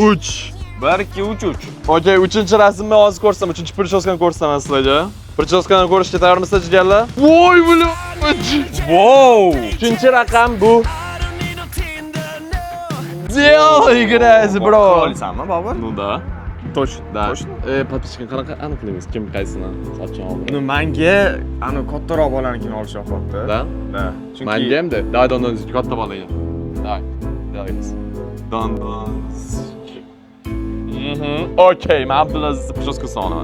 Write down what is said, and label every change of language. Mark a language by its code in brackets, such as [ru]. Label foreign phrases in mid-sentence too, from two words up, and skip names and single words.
[uz] 1 2 3 3. Okey, 3-chi rasmni hozir ko'rsam, 3-chi prichoskani ko'rsaman sizlarga. Prichoskani ko'rishga tayyormisizlar, jigarlar? Voy, bular! Wow! 3-chi raqam bu. Delaymiz, bro. Olasanmi, Bobur? [ru] Ну да. Точно, да. [uz] Подписчикni qanaqa aniqlaymiz? Kim qaysini sochini oldi? Ну, menga ani kattaroq bolanikini olishyapti. Da? Da. Menga hamda. Давай, don katta bolaga. Давай. Delaymiz. Don. Okey, men Abdulaziz prichoskasini olaman.